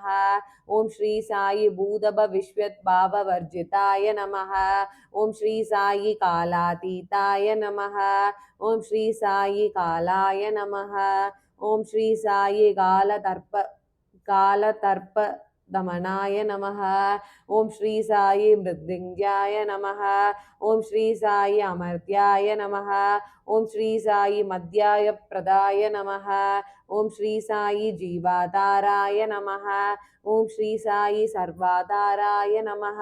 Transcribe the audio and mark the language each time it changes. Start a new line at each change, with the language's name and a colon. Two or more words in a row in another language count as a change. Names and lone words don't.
Sanskrit: ॐ श्री साई भूतप विश्वत् भाव वर्जिताय नमः. ॐ श्री साई कालातीताय नमः. ॐ श्री साई कालाय नमः. ॐ श्री साई कालदर्प दमनाय नमः। ओम श्री साई मृत्युंजयाय नमः। ओम श्री साई अमर्त्याय नमः। ओम श्री साई मध्याय प्रदाय नमः। ओम श्री साई जीवाधाराय नमः। ओम श्री साई सर्वाधाराय नमः।